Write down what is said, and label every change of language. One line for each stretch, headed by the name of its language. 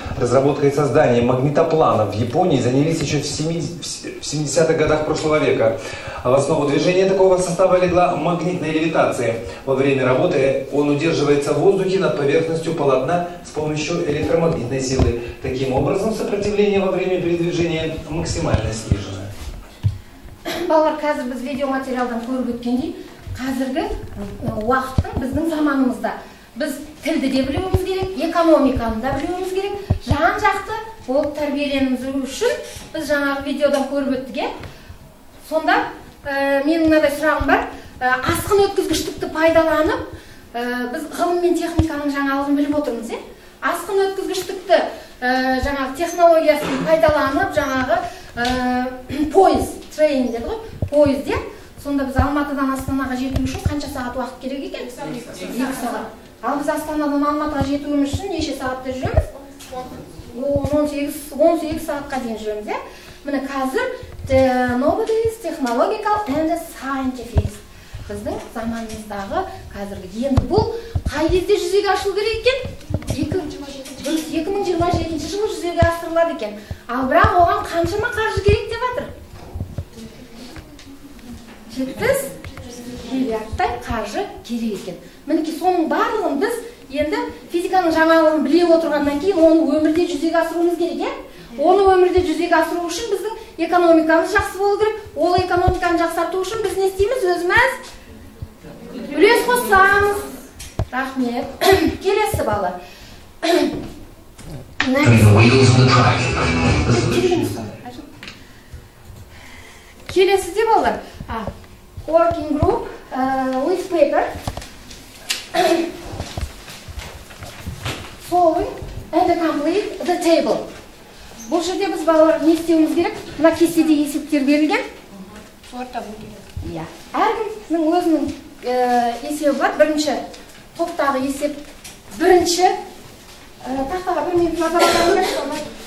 Russian: Разработкой и созданием магнитоплана в Японии занялись еще в 70-х годах прошлого века. В основу движения такого состава легла магнитная левитация. Во время работы он удерживается в воздухе над поверхностью полотна с помощью электромагнитной силы. Таким образом, сопротивление во время передвижения максимально снижено.
Kazakh: Балалар, қазір біз видеоматериалдан көріп өткендей, қазіргі уақыттың біздің заманымызда біз тілді де білуіміз керек, экономиканы да білуіміз керек, жан-жақты болып тәрбиеленуіміз үшін біз жаңағы видеодан көріп өттік. Сонда менің мынадай сұрағым бар. Асқын өткізгіштікті пайдаланып, біз ғылым мен техниканың жаңалығын біліп отырмыз. Асқын өткізгіштікті жаңағы технологиясын пайдаланып, жаңағы поезд, трейн деді ғой, поезде. Сонда біз Алматыдан Астанаға жету үшін қанша сағат уақыт керек екен? 2 сағат. Ал біз Астанадан Алматыға жетуіміз үшін неше сағатта жүреміз? 18 сағатқа дейін жүреміз. Міне қазір
English: nobody is technological and scientific.
Kazakh: Біздің заманымыздағы қазіргі енді бұл қай кезде жүзеге асырылу керек екен? 2027 жылы жүзеге асырылады екен. Ал бірақ оған қаншама қаржы керек деп жатыр? 70 миллиардтай қаржы керек екен. Мінекей соның барлығын біз енді физиканың жаңалығын біле отырғаннан кейін оны өмірде жүзеге асыруымыз керек. Оны өмірде жүзеге асыру үшін біздің экономикамыз жақсы болу керек. Ол экономиканы жақсарту үшін біз не істейміз? Өзіміз үлес қосамыз. Рахмет. Келесі балалар. Келесі де балалар.
English: Working group with paper. Solving and complete the table.
Kazakh: Бұл жерде біз балалар не істеуіміз керек? Мына кестеде есептер берілген. Әркімнің өзінің есебі бар. Бірінші топтағы есеп. Бірінші тақтаға 1 минут назар аударыңызшы.